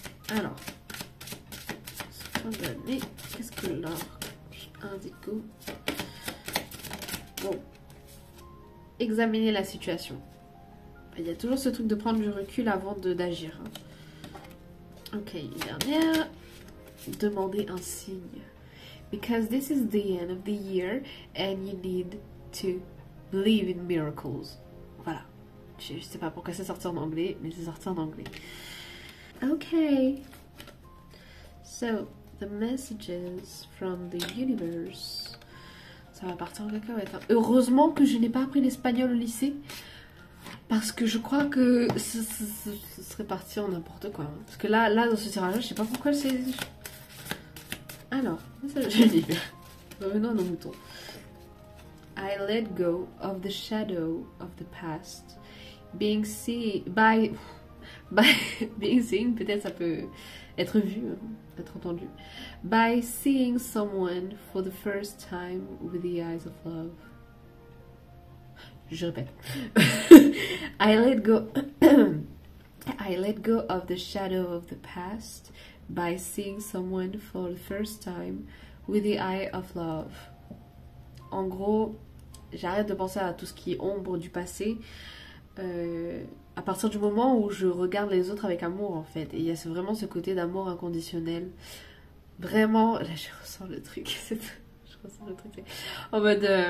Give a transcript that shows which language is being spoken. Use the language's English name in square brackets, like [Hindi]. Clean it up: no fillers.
[French] Alors. fin d'année. Qu'est-ce que l'orange indigo? Bon. Examiner la situation. Il y a toujours ce truc de prendre du recul avant d'agir. Ok, une dernière. Demander un signe. [English] Because this is the end of the year and you need to believe in miracles. [French] Voilà. Je sais pas pourquoi c'est sorti en anglais, mais c'est sorti en anglais. Ok. [English] So, the messages from the universe. [French] Ça va partir en cacahuète. Hein. Heureusement que je n'ai pas appris l'espagnol au lycée. Parce que je crois que ce serait parti en n'importe quoi. Hein. Parce que là, dans ce tirage-là, je sais pas pourquoi c'est... Alors, ça je lis. Revenons à nos moutons. [English] I let go of the shadow of the past. Being seen... By being seen, [French] peut-être ça peut être vu, être entendu. [English] By seeing someone for the first time with the eyes of love. [French] Je répète. [English] I let go of the shadow of the past by seeing someone for the first time with the eye of love. [French] En gros, j'arrête de penser à tout ce qui est ombre du passé à partir du moment où je regarde les autres avec amour en fait. Et il y a vraiment ce côté d'amour inconditionnel. Vraiment, là je ressens le truc. Je ressens le truc. En mode...